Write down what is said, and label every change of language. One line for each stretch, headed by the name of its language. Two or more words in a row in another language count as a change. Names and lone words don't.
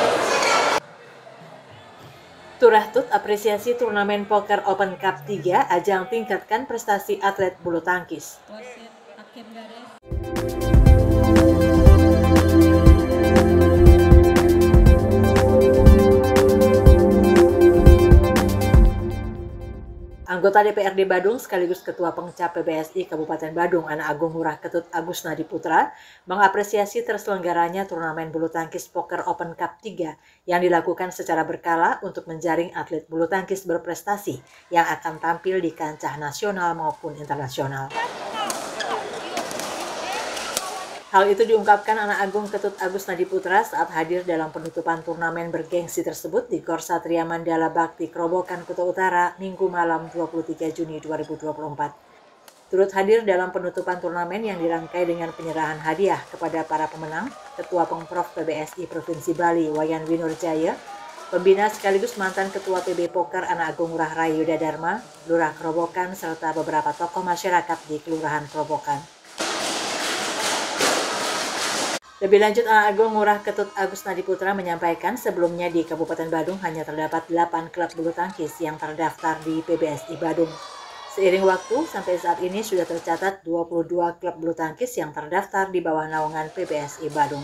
Indonesian: Turahtut apresiasi turnamen Poker Open Cup 3 ajang tingkatkan prestasi atlet bulu tangkis. Anggota DPRD Badung sekaligus Ketua Pengcap PBSI Kabupaten Badung, Anak Agung Ngurah Ketut Agus Nadi Putra, mengapresiasi terselenggaranya turnamen bulu tangkis Poker Open Cup 3 yang dilakukan secara berkala untuk menjaring atlet bulu tangkis berprestasi yang akan tampil di kancah nasional maupun internasional. Hal itu diungkapkan Anak Agung Ketut Agus Nadi Putra saat hadir dalam penutupan turnamen bergengsi tersebut di Gor Satria Mandala Bakti Krobokan, Kuta Utara, Minggu malam 23 Juni 2024. Turut hadir dalam penutupan turnamen yang dirangkai dengan penyerahan hadiah kepada para pemenang, Ketua Pengprov PBSI Provinsi Bali Wayan Winurjaya, pembina sekaligus mantan Ketua PB Poker Anak Agung Ngurah Rai Yuda Dharma, Lurah Krobokan, serta beberapa tokoh masyarakat di Kelurahan Krobokan. Lebih lanjut, Anak Agung Ngurah Ketut Agus Nadi Putra menyampaikan sebelumnya di Kabupaten Badung hanya terdapat 8 klub bulu tangkis yang terdaftar di PBSI Badung. Seiring waktu, sampai saat ini sudah tercatat 22 klub bulu tangkis yang terdaftar di bawah naungan PBSI Badung.